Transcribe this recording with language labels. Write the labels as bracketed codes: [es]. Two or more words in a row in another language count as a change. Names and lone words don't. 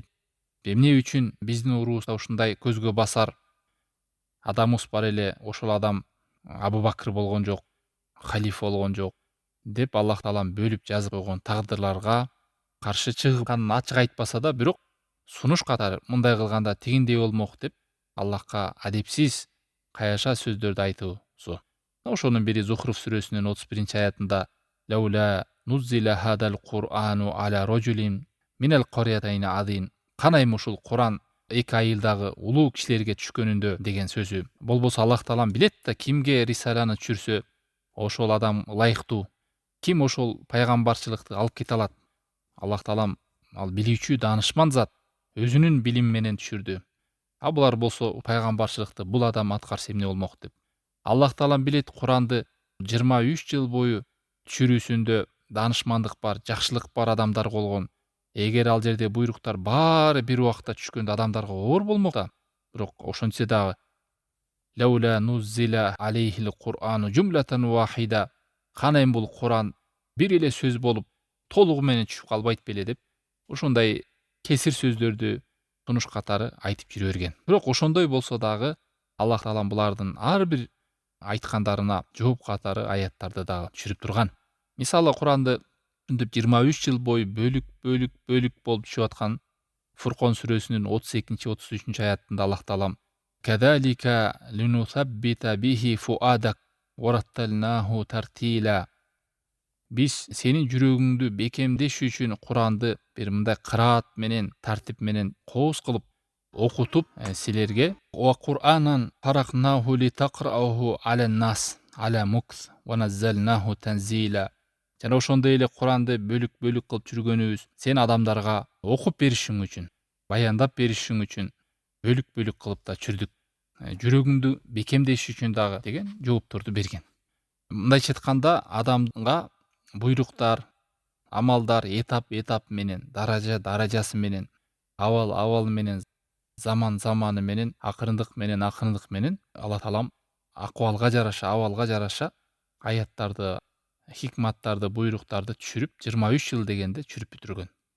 [ky] Эмне үчүн биздин уруубузда ушундай көзгө басар адамыбыз бар эле, ошол адам Абу Бакыр болгон жок, халифа болгон жок деп Аллах таалам бөлүп жазып койгон тагдырларга каршы чыгып ачык айтпаса да, бирок сунуш катары мындай кылганда тигиндей болмок деп Аллахка адепсиз каяша сөздөрдү айтуусу. Ошонун бири Зухруф сүрөсүнүн 31-аятында [ar] لولا نزل هذا القرآن على رجل من القريتين عظيم. [ky] Канайм ушул Куран эки айылдагы улуу кишилерге түшкөнүндө деген сөзү. Болбосо Аллах таалам билет да кимге рисаланы түшүрсө ошол адам ылайыктуу, ким ошол пайгамбарчылыкты алып кете алат. Аллах таалам ал билүүчү, даанышман зат, өзүнүн билими менен түшүрдү. А булар болсо пайгамбарчылыкты бул адам аткарса эмне болмок деп. Аллах таалам билет Куранды 23 жыл бою түшүрүүсүндө даанышмандык бар, жакшылык бар адамдар болгон. Эгер ал жерде буйруктар баары бир убакта түшкөндө адамдарга оор болмок да. Бирок ошентсе дагы [ar] لولا نزل عليه القرآن جملة واحدة. [ky] Канайм бул Куран бир эле сөз болуп толугу менен түшүп калбайт беле деп ошондой кесир сөздөрдү сунуш катары айтып жүрө берген. Бирок ошондой болсо дагы Аллах таалам булардын ар бир айткандарына жооп катары аяттарды дагы түшүрүп турган. Мисалы Куранды 23 жыл бою бөлүк болуп түшүп аткан Фуркон сүрөсүнүн 32-33 аятында Аллах таалам [ar] كذلك لنثبت به فؤادك ورتلناه ترتيلا. [ky] Биз сенин жүрөгүңдү бекемдеш үчүн Куранды бир мындай кыраат менен, тартип менен кооз кылып окутуп силерге [ar] وقرآنا فرقناه لتقرأه على الناس على مكث ونزلناه تنزيلا. [ky] Жана ошондой эле Куранды бөлүк кылып жүргөнүбүз сен адамдарга окуп беришиң үчүн, баяндап беришиң үчүн бөлүк кылып да түшүрдүк. Жүрөгүңдү бекемдеш үчүн дагы деген жоопторду берген. Мындайча айтканда, адамга буйруктар, амалдар этап менен, даражасы менен, абал менен, заманы менен, акырындык менен Алла таалам акыбалга жараша, абалга жараша аяттарды, хикматтарды, буйруктарды түшүрүп 23 жыл дегенде түшүрүп бүтүргөн.